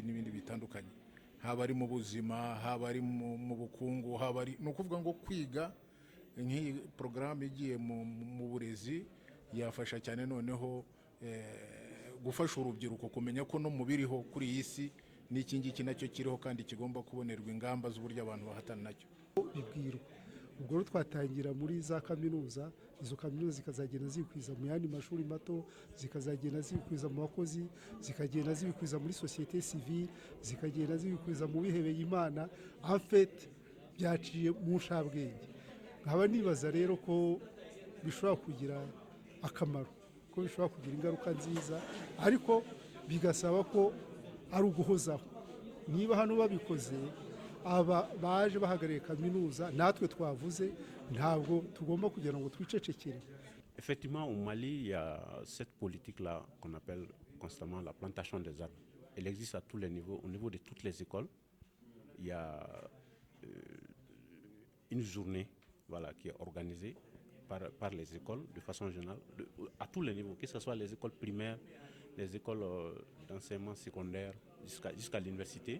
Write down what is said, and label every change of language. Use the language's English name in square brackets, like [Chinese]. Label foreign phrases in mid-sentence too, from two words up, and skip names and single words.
[Kinyarwanda] bitandukanye haba ari mu buzima haba ari mu bukungu haba ari no kuvuga ngo kwiga nk'iyi porogaramu igiye mu burezi yafasha cyane noneho gufasha urubyiruko kumenya ko no mu biriho kuri iyi si n'iki ngiki nacyo kiriho kandi kigomba kubonerwa ingamba z'uburyo abantu bahatana nacyo. Bibwirwa ubwo rero twatangira muri za kaminuza, izo kaminuza zikazagenda zikwiza mu yandi mashuri mato, zikazagenda zikwiza mu bakozi, zikagenda zikwiza muri [French] société civile, [Kinyarwanda] zikagenda zikwiza mu bihebeye Imana. [French] En fait [Kinyarwanda] byaciye mu nshabwenge. Nkaba nibaza rero ko bishobora kugira akamaro, ko bishobora kugira ingaruka nziza, ariko bigasaba ko ari uguhozaho. Niba hano babikoze aba baje bahagarariye kaminuza, natwe twavuze ntabwo tugomba kugira ngo twicecekere. [French] Effectivement, au Mali, il y a cette politique-là qu'on appelle constamment la plantation des arbres. Elle existe à tous les niveaux, au niveau de toutes les écoles. Il y a une journée, voilà, qui est organisée par les écoles de façon générale, à tous les niveaux, que ce soit les écoles primaires, les écoles d'enseignement secondaire jusqu'à l'université.